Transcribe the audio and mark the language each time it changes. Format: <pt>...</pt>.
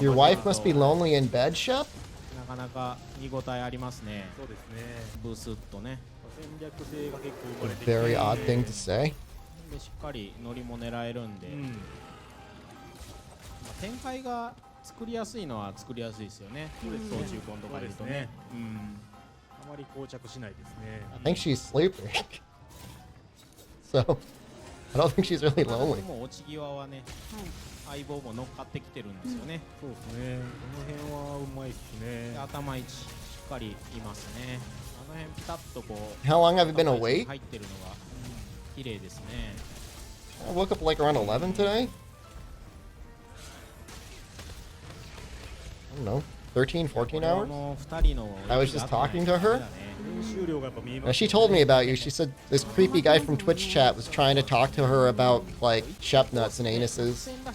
<en>Your wife must be lonely in bed, Shep?</en> <ja>なかなか見応えありますね。そうですね。ブスッとね。戦略性が結構生まれてきて</ja> <en>Very odd thing to say.</en> <ja>でしっかり乗りも狙えるんで、展開が作りやすいのは作りやすいですよね。操縦音とかいるとね。あまり膠着しないですね。</ja> <en>I think she's sleeping. So, I don't think she's really lonely.</en> <ja>もう落ち際はね、相棒も乗っかってきてるんですよね。そうですね。この辺はうまいですね。で頭位置しっかりいますね。あの辺ピタッとこう</ja> <en>How long have you been awake?</en> <ja>入ってるのが綺麗ですね。</ja> <en>I woke up like around 11 today. I don't know, 13, 14 hours? I was just talking to her. Now, she told me about you. She said this creepy guy from Twitch chat was trying to talk to her about like shep nuts and anuses.</en>